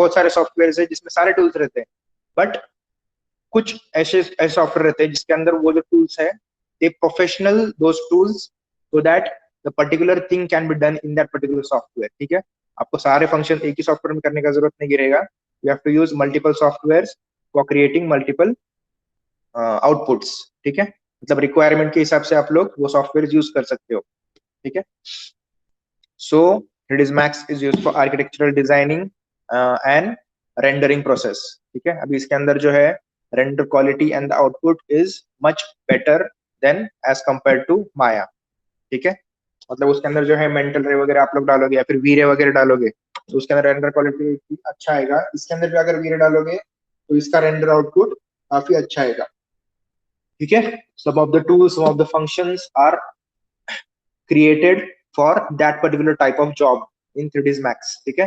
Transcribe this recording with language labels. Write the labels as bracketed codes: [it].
[hi] बहुत सारे सॉफ्टवेयर है जिसमें सारे टूल्स रहते हैं। बट कुछ ऐसे ऐसे सॉफ्टवेयर रहते हैं जिसके अंदर वो जो टूल्स है [en] They professional those tools so that the particular thing can be done in that particular software. [hi] ठीक है। आपको सारे फंक्शन एक ही सॉफ्टवेयर में करने का जरूरत नहीं गिरेगा। [en] You have to use multiple software for creating multiple outputs. [hi] ठीक है। मतलब रिक्वायरमेंट के हिसाब से आप लोग वो सॉफ्टवेयर यूज कर सकते हो। ठीक है। [en] So 3ds Max is used for architectural designing and rendering process. [hi] ठीक है। अभी इसके अंदर जो है [en] render quality and the output is much better than as compared to Maya. [hi] ठीक है। मतलब उसके अंदर जो है मेंटल रे वगैरह आप लोग डालोगे या फिर वीरे वगैरह डालोगे तो उसके अंदर रेंडर क्वालिटी अच्छा आएगा। इसके अंदर भी अगर वीरे डालोगे तो इसका रेंडर आउटपुट काफी अच्छा आएगा। ठीक है। [en] Some of the tools, some of the functions are created for that particular type of job in 3ds Max. ठीक है।